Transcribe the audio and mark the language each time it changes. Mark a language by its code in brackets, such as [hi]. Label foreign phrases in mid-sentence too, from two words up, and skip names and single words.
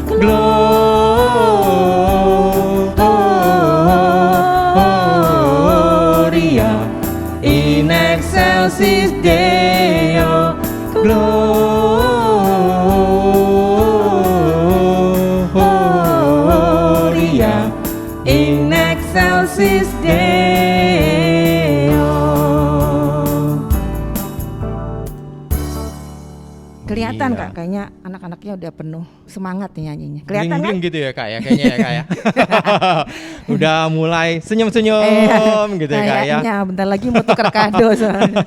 [la] Gloria in excelsis Deo. Gloria in excelsis Deo. [id] Kelihatan Iya. Kak, kayaknya anak-anaknya udah penuh semangat nih nyanyinya. Kelihatan kan? Bling-bling gitu ya Kak ya, kayaknya ya Kak ya. Udah mulai senyum-senyum gitu ya Kak ya. Kayaknya bentar lagi mau tukar kado soalnya.